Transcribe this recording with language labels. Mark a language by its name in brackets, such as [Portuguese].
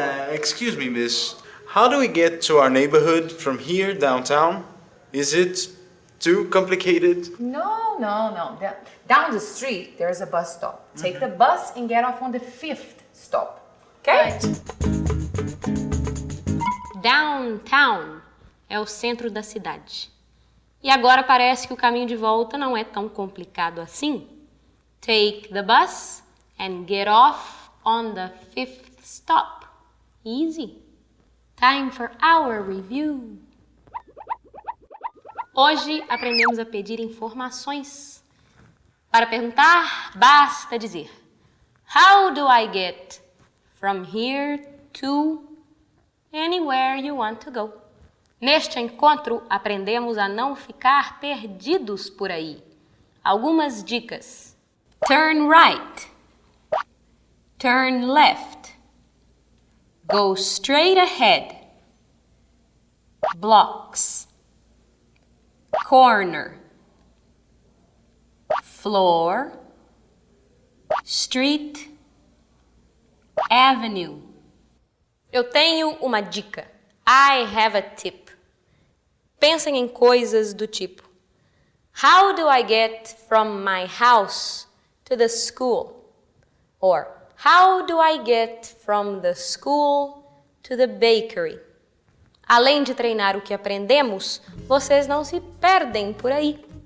[English] Excuse me, miss. How do we get to our neighborhood from here downtown? Is it too complicated? No. Down the street, there's a bus stop. Take the bus and get off on the 5th stop. Okay? Right. [Portuguese] Downtown é o centro da cidade. E agora parece que o caminho de volta não é tão complicado assim. [English] Take the bus and get off on the 5th stop. Easy. Time for our review. [Portuguese] Hoje aprendemos a pedir informações. Para perguntar, basta dizer: [English] How do I get from here to anywhere you want to go? [Portuguese] Neste encontro, aprendemos a não ficar perdidos por aí. Algumas dicas. [English] Turn right. Turn left. Go straight ahead. Blocks. Corner. Floor. Street. Avenue. [Portuguese] Eu tenho uma dica. [English] I have a tip. [Portuguese] Pensem em coisas do tipo: [English] How do I get from my house to the school? Or How do I get from the school to the bakery? [Portuguese] Além de treinar o que aprendemos, vocês não se perdem por aí.